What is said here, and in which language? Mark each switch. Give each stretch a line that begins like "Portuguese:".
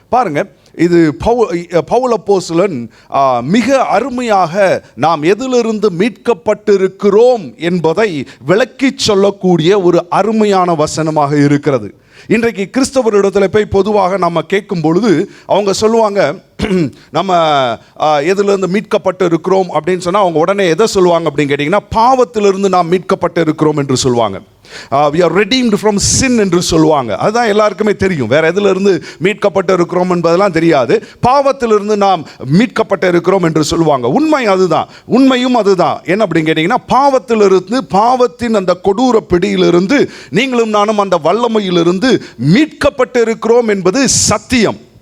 Tamil: பாருங்க, இது பவுல் அப்போஸ்தலன் மிக அருமையாக நாம் எதிலிருந்து மீட்கப்பட்டிருக்கிறோம் என்பதை விளக்கி சொல்லக்கூடிய ஒரு அருமையான வசனமாக இருக்கிறது. இன்றைக்கு கிறிஸ்தவரிடத்தில் போய் பொதுவாக நம்ம கேட்கும் பொழுது அவங்க சொல்லுவாங்க, நம்ம எதிலிருந்து மீட்கப்பட்டு இருக்கிறோம் அப்படின்னு சொன்னால் அவங்க உடனே எதை சொல்லுவாங்க அப்படின்னு கேட்டிங்கன்னா, பாவத்திலிருந்து நாம் மீட்கப்பட்டு இருக்கிறோம் என்று சொல்லுவாங்க.
English: we are redeemed from sin
Tamil: என்று சொல்லுவாங்க. அதுதான் எல்லாருக்குமே தெரியும். வேற எதிலிருந்து மீட்கப்பட்டு இருக்கிறோம் என்பதெல்லாம் தெரியாது. பாவத்திலிருந்து நாம் மீட்கப்பட்டு இருக்கிறோம் என்று சொல்லுவாங்க. உண்மை அதுதான், உண்மையும் அதுதான். என்ன அப்படின்னு கேட்டிங்கன்னா, பாவத்திலிருந்து, பாவத்தின் அந்த கொடூர பிடியிலிருந்து நீங்களும் நானும் அந்த வல்லமையிலிருந்து மீட்கப்பட்டு இருக்கிறோம் என்பது சத்தியம்.